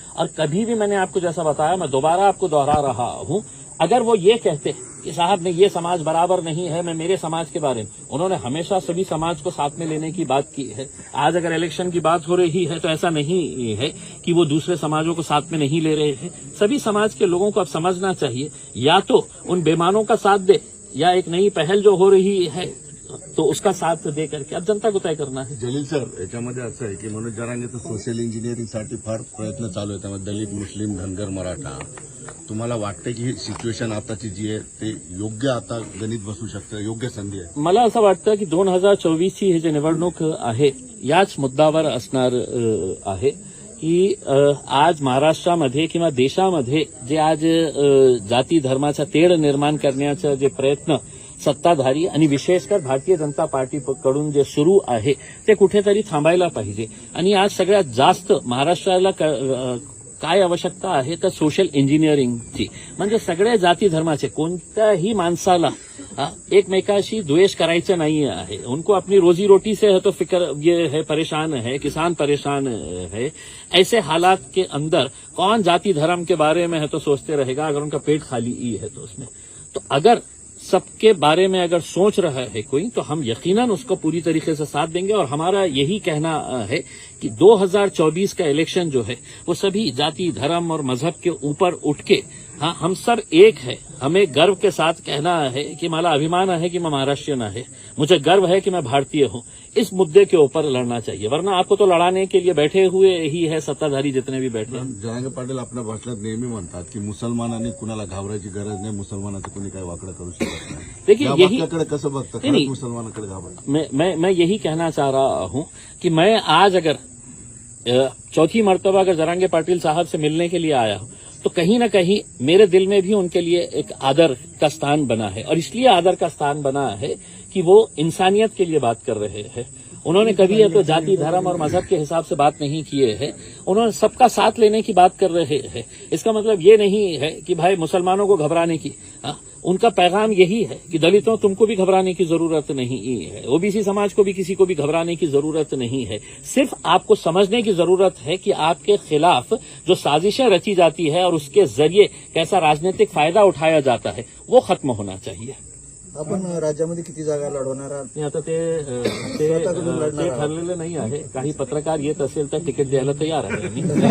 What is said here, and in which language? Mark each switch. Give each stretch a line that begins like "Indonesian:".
Hindi: और कभी भी मैंने आपको जैसा बताया, मैं दोबारा आपको दोहरा रहा हूं, अगर वो ये कहते कि साहब ने ये समाज बराबर नहीं है, मैं मेरे समाज के बारे में, उन्होंने हमेशा सभी समाज को साथ में लेने की बात की है। आज अगर इलेक्शन की बात हो रही है तो ऐसा नहीं है कि वो दूसरे समाजों को साथ में नहीं ले रहे हैं। सभी समाज के लोगों को अब समझना चाहिए, या तो उन बेमानों का साथ दे, या एक नई पहल जो हो रही है तो उसका साथ दे करके अब जनता को तय करना है।
Marathi: जलील सर, याच्यामध्ये असं आहे की मनोज जरांगेचं सोशल इंजिनिअरिंगसाठी फार प्रयत्न चालू आहे, त्यामध्ये दलित, मुस्लिम, धनगर, मराठा. तुम्हाला वाटतं की ही सिच्युएशन आताची जी आहे ते योग्य आता गणित बसू शकतं, योग्य संधी आहे? मला असं वाटतं की 2024ची ही जी निवडणूक आहे याच मुद्द्यावर असणार आहे की आज महाराष्ट्रामध्ये किंवा देशामध्ये जे आज जाती धर्माचा तेढ निर्माण करण्याचा जे प्रयत्न सत्ताधारी आणि विशेषकर भारतीय जनता पार्टीकडून जे सुरू आहे ते कुठेतरी थांबायला पाहिजे. आणि आज सगळ्यात जास्त महाराष्ट्राला काय आवश्यकता आहे तर सोशल इंजिनिअरिंगची, म्हणजे सगळ्या जाती धर्माचे कोणत्याही माणसाला एकमेकाशी द्वेष करायचं नाही आहे.
Hindi: उनको अपनी रोजी रोटी से है तो फिक्र ये है, परेशान है, किसान परेशान है. ऐसे हालात के अंदर कौन जाति धर्म के बारे में है तो सोचते रहेगा अगर उनका पेट खाली ही है तो उसमें. तो अगर सबके बारे में अगर सोच रहा है कोई तो हम यकीनन उसको पूरी तरीके से साथ देंगे. और हमारा यही कहना है कि 2024 का इलेक्शन जो है वो सभी जाति धर्म और मजहब के ऊपर उठ के हम सब एक है. हमें गर्व के साथ कहना है कि
Marathi: मला अभिमान
Hindi: है कि मैं महाराष्ट्रीयन है, मुझे गर्व है कि मैं भारतीय हूं. इस मुद्दे के ऊपर लड़ना चाहिए, वरना आपको तो लड़ाने के लिए बैठे हुए ही है सत्ताधारी जितने भी बैठे हैं.
Marathi: जरांगे पाटील आपल्या भाषणात नेहमी म्हणतात की मुसलमानांनी कुणाला घाबरायची गरज नाही, मुसलमानाचं कोणी काही वाकडं करू शकत नाही.
Hindi: देखिए,
Marathi: या
Hindi: यही
Marathi: वाक्याकडे कसं बघतं,
Hindi: नहीं,
Marathi: खरंच मुसलमानाकडे घाबरायचं?
Hindi: मैं यही कहना चाह रहा हूं कि मैं आज अगर चौथी मर्तबा अगर जरांगे पाटिल साहब से मिलने के लिए आया हूं तो कहीं ना कहीं मेरे दिल में भी उनके लिए एक आदर का स्थान बना है. और इसलिए आदर का स्थान बना है कि वो इंसानियत के लिए बात कर रहे हैं. उन्होंने कभी है तो जाति धर्म और मजहब के हिसाब से बात नहीं किए हैं. उन्होंने सबका साथ लेने की बात कर रहे हैं. इसका मतलब ये नहीं है कि भाई मुसलमानों को घबराने की. उनका पैगाम यही है कि दलितों तुमको भी घबराने की जरूरत नहीं है, ओबीसी समाज को भी किसी को भी घबराने की जरूरत नहीं है. सिर्फ आपको समझने की जरूरत है कि आपके खिलाफ जो साजिशें रची जाती है और उसके जरिए कैसा राजनीतिक फायदा उठाया जाता है वो खत्म होना चाहिए.
Marathi: आपण राज्यामध्ये किती जागा लढवणार आहात? नाही, आता ते ठरलेलं नाही आहे. काही पत्रकार येत असेल तर तिकीट द्यायला तयार आहे आम्ही.